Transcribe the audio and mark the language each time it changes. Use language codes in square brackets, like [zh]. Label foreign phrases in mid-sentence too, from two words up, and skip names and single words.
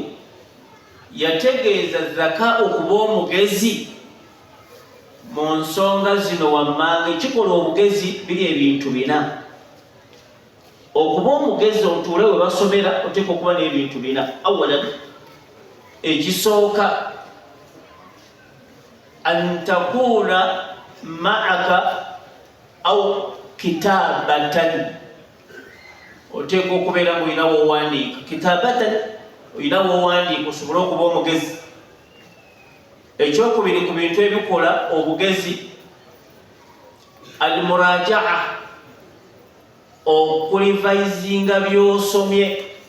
[lg] Yategeeza zaka'u kuba omugezi mu nsonga zino wammanga. Ekikola obugezi biri ebintu 4. Okuba omugezi otuule we basomera oteekwa okuba n'ebintu 4. Awalan, ekisooka [ar] أن تكون معك أو كتابةً, [lg] oteekwa okubeera ng'olina w'owandiika. Kitabatan, olina w'owandiika osobole okuba omugezi. Ekyokubiri ku bintu ebikola obugezi, al-muraja'a, okulivayizinga by'osomye.